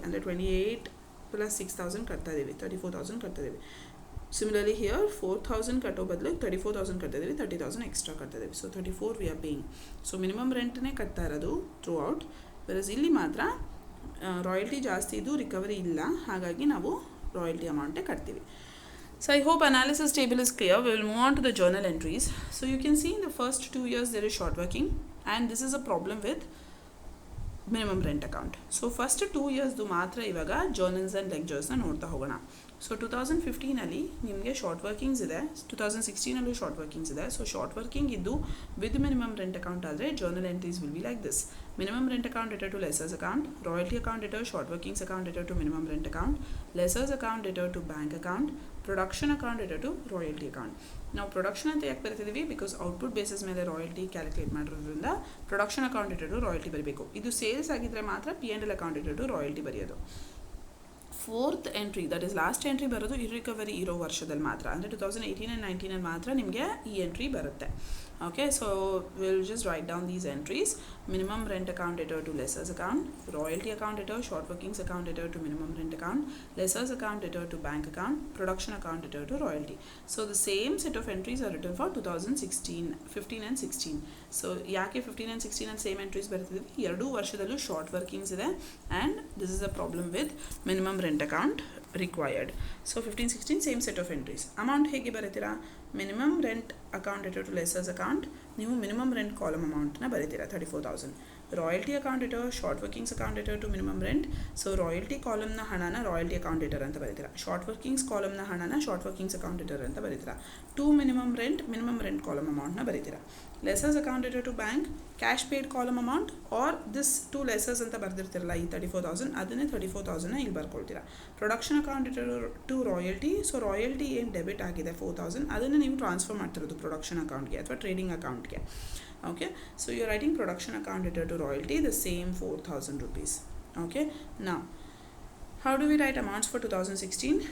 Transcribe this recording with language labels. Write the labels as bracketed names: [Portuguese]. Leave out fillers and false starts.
[Kannada] ಅಂದರೆ 28 + 6,000 ಕಟ್ತಾ ಇದ್ದೀವಿ, 34,000 ಕಟ್ತಾ ಇದ್ದೀವಿ. ಸಿಮಿಲರ್ಲಿ ಹಿಯರ್ 4,000 ಕಟ್ಟೋ ಬದಲು 34,000 ಕಟ್ಟಿದ್ದೀವಿ, 30,000 extra ಕಟ್ಟಿದ್ದೀವಿ. So 34 [English] We are paying. [Kannada] So minimum ರೆಂಟ್ನೇ ಕಟ್ತಾ ಇರೋದು ಥ್ರೂ ಔಟ್. ವೆರಸ್ ಇಲ್ಲಿ ಮಾತ್ರ ರಾಯಲ್ಟಿ ಜಾಸ್ತಿ ಇದು, ರಿಕವರಿ ಇಲ್ಲ, ಹಾಗಾಗಿ ನಾವು ರಾಯಲ್ಟಿ ಅಮೌಂಟೇ ಕಟ್ತೀವಿ. [English] So I hope analysis table is clear. We will move on to the journal entries. So you can see in the first 2 years there is short working, and this is a problem with minimum rent account. So first 2 years [Kannada] ಮಾತ್ರ ಇವಾಗ [English] journals and ledgers [Kannada] ನೋಡ್ತಾ ಹೋಗೋಣ. So 2015ಅಲ್ಲಿ ನಿಮಗೆ short workings ಇದೆ, 2016ಅಲ್ಲೂ short workings ಇದೆ. [English] So short working ಇದ್ದು with minimum rent account ಆದರೆ journal entries will be like this: minimum rent account debtor to lessors account, royalty account debtor, short workings account debtor to minimum rent account, lessors account debtor to bank account, production account debtor to royalty account. [Kannada] ನಾವು production ಅಂತ ಯಾಕೆ ಬರ್ತಿದ್ದೀವಿ? Because output basis ಮೇಲೆ royalty calculate ಮಾಡಿರೋದ್ರಿಂದ production account debtor to royalty ಬರಬೇಕು. ಇದು sales ಆಗಿದ್ದರೆ ಮಾತ್ರ P&L account debtor to royalty ಬರೆಯೋದು. Fourth entry, that is last entry ಬರೋದು ಇರ್ರಿಕವರಿ ಇರೋ ವರ್ಷದಲ್ಲಿ ಮಾತ್ರ, ಅಂದರೆ 2018 and 19 ಮಾತ್ರ ನಿಮಗೆ ಈ ಎಂಟ್ರಿ ಬರುತ್ತೆ. [English] Okay, so we'll just write down these entries: minimum rent account debtor to lessors account, royalty account debtor, short workings account debtor to minimum rent account, lessors account debtor to bank account, production account debtor to royalty. So the same set of entries are written for 2016, 15 and 16. So ಯಾಕೆ 15 and 16 and same entries ಬರ್ತಿದ್ದೀವಿ? [Kannada] ಎರಡೂ ವರ್ಷದಲ್ಲೂ short workings ಇದೆ, [English] and this is a problem with minimum rent account required. So 15, 16 same set of entries. [Kannada] Amount ಹೇಗೆ ಬರೀತೀರಾ? Minimum rent account debtor to lessors account, ನೀವು minimum rent column ಅಮೌಂಟ್ನ ಬರೀತೀರಾ 34,000. Royalty account debtor, short workings account debtor to minimum rent. So royalty ಕಾಲಮ್ನ ಹಣನ royalty account debtor ಅಂತ ಬರೀತೀರಾ. Short workings ಕಾಲಮ್ನ ಹಣನ short workings account debtor ಅಂತ ಬರೀತೀರಾ. To minimum rent column ಅಮೌಂಟ್ನ ಬರೀತೀರಾ. ಲೆಸರ್ಸ್ account debtor to bank, cash paid column amount, R this to ಲೆಸರ್ಸ್ ಅಂತ ಬರ್ದಿರ್ತಿರಲ್ಲ ಈ 34,000, ಅದನ್ನೇ 34,000ನ ಇಲ್ಲಿ ಬರ್ಕೊಳ್ತೀರಾ. Production account debtor to royalty. So royalty ಏನು ಡೆಬಿಟ್ ಆಗಿದೆ 4,000, ಅದನ್ನು ನೀವು ಟ್ರಾನ್ಸ್ಫರ್ ಮಾಡ್ತಿರೋದು ಪ್ರೊಡಕ್ಷನ್ ಅಕೌಂಟ್ಗೆ ಅಥವಾ ಟ್ರೇಡಿಂಗ್ ಅಕೌಂಟ್ಗೆ. [English] Okay, so you're writing production account debtor to royalty, the same 4,000 rupees. Okay, now how do we write amounts for 2016?